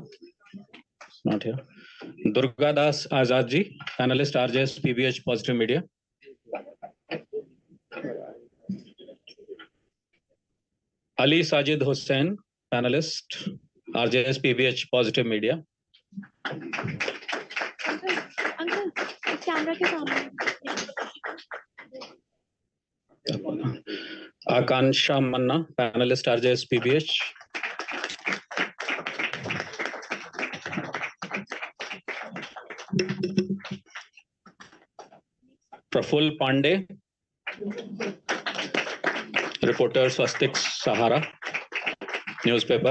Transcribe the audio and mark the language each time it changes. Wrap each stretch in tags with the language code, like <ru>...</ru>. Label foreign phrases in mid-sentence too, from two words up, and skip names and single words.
<en>Not here. Durga Das Azad Ji, analyst RJS PBH Positive Media. Ali Sajid Hussain, panelist, RJS PBH Positive Media.</en> <hi>अंकल कैमरा के सामने</hi> <en>Akansha Manna, panelist RJS PBH. Praful Pandey, reporter Swastik Sahara newspaper.</en>